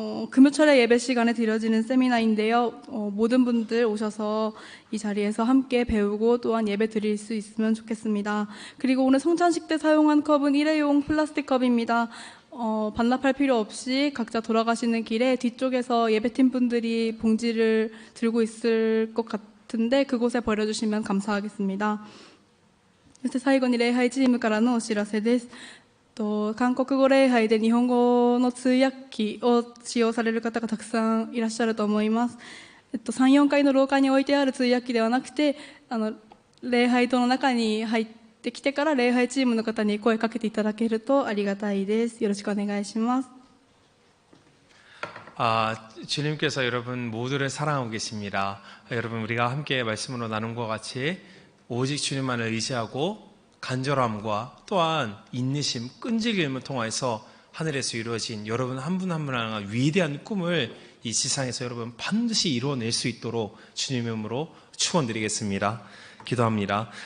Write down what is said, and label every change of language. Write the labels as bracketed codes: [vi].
[ko] 금요철에 예배 시간에 드려지는 세미나인데요. 모든 분들 오셔서 이 자리에서 함께 배우고 또한 예배 드릴 수 있으면 좋겠습니다. 그리고 오늘 성찬식 때 사용한 컵은 일회용 플라스틱 컵입니다. 반납할 필요 없이 각자 돌아가시는 길에 뒤쪽에서 예배팀 분들이 봉지를 들고 있을 것 같은데 그곳에 버려주시면 감사하겠습니다. [ja] そして最後に礼拝チームからのお知らせです。韓国語礼拝で日本語の通訳機を使用される方がたくさんいらっしゃると思います。 3、4階の廊下に置いてある通訳機ではなくて、礼拝堂の中に入ってきてから礼拝チームの方に声かけていただけるとありがたいです。よろしくお願いします。 [ko] 주님께서 여러분 모두를 사랑하고 계십니다. 여러분 우리가 함께 말씀으로 나눈 것 같이 오직 주님만을 의지하고 간절함과 또한 인내심, 끈질김을 통해서 하늘에서 이루어진 여러분 한 분 한 분 하나 위대한 꿈을 이 지상에서 여러분 반드시 이루어낼 수 있도록 주님의 이름으로 축원드리겠습니다. 기도합니다.